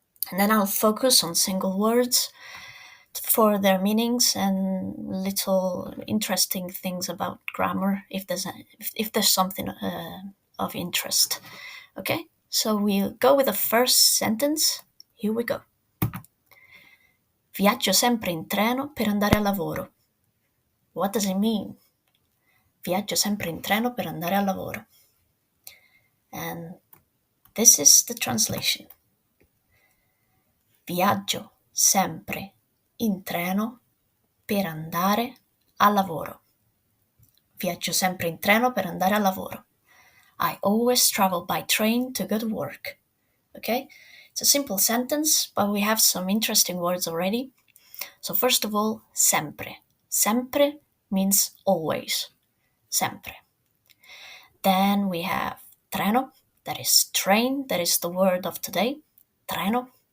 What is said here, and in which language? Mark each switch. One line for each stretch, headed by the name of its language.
English: And then I'll focus on single words for their meanings and little interesting things about grammar if there's something of interest. Okay, so we'll go with the first sentence. Here we go.
Italian: Viaggio sempre in treno per andare al lavoro.
English: What does it mean?
Italian: Viaggio sempre in treno per andare al lavoro.
English: And this is the translation.
Italian: Viaggio sempre in treno per andare al lavoro. Viaggio sempre in treno per andare al lavoro.
English: I always travel by train to go to work. Okay? It's a simple sentence, but we have some interesting words already. So first of all, sempre. Sempre means always. Sempre. Then we have treno, that is train, that is the word of today. Treno.